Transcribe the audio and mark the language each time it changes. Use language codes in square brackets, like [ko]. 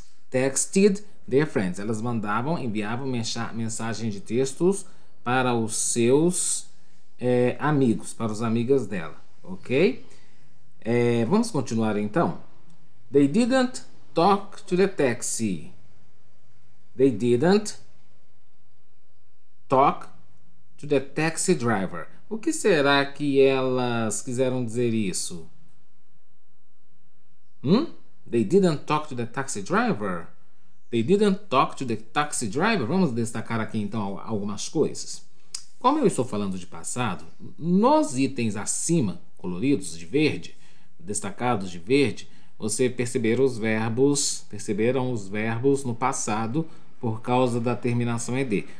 [en] Texted their friends. [pt] Elas enviavam mensagens de textos para os seus amigos, para os amigos dela, ok? Vamos continuar então. [en] They didn't talk to the taxi. They didn't talk to the taxi driver. [pt] O que será que elas quiseram dizer isso? [en] They didn't talk to the taxi driver. They didn't talk to the taxi driver. [pt] Vamos destacar aqui então algumas coisas. Como eu estou falando de passado, nos itens acima, coloridos de verde, destacados de verde, você perceberam os verbos no passado por causa da terminação ED.